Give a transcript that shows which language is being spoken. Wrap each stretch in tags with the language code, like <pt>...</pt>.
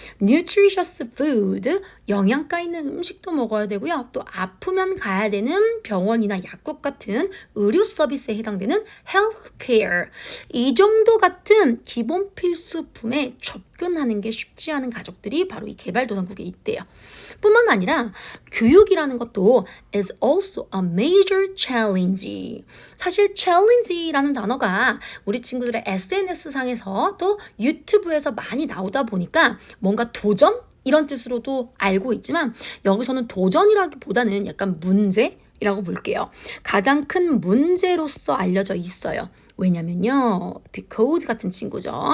<en>nutritious food,</en> <ko>영양가 있는 음식도 먹어야 되고요. 또 아프면 가야 되는 병원이나 약국 같은 의료 서비스에 해당되는 healthcare, 이 정도 같은 기본 필수품에 접근하는 게 쉽지 않은 가족들이 바로 이 개발도상국에 있대요. 뿐만 아니라 교육이라는 것도</ko> <en>is also a major challenge.</en> <ko>사실 challenge라는 단어가 우리 친구들의 SNS 상에서 또 유튜브에서 많이 나오다 보니까 뭔가 도전? 이런 뜻으로도 알고 있지만, 여기서는 도전이라기보다는 약간 문제라고 볼게요. 가장 큰 문제로서 알려져 있어요. 왜냐면요, because 같은 친구죠.</ko>